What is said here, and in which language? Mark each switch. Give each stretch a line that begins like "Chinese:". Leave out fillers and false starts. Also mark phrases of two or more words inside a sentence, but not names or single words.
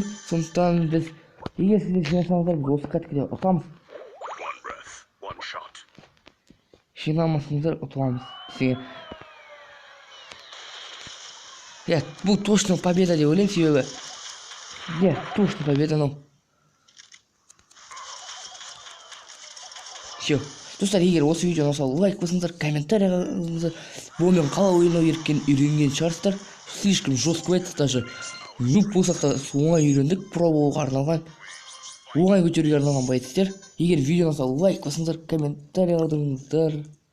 Kazakh: Сондықтан біз егер сіздер жинасаңыздар, біз осы кәткіде ұтамыз. Жинамасыңыздар, ұтыламыз. Бұл
Russian: точно победа
Kazakh: деп ойлаймын, себебі.
Russian: Точно победа, но. Все.
Kazakh: Достар, егер осы видеоны сау лайк басыңыздар, комментарий қалдырыңыздар. Бұмен қалай ойнау үйренген шығарсыздар.
Russian: Слишком жестко
Kazakh: айтты, даже нуб болсақ та оңай үйрендік, про болуға арналған, оңай көтеруге арналған байтыстер. Егер видеоны сау лайк басыңыздар, комментарий қалдырыңыздар.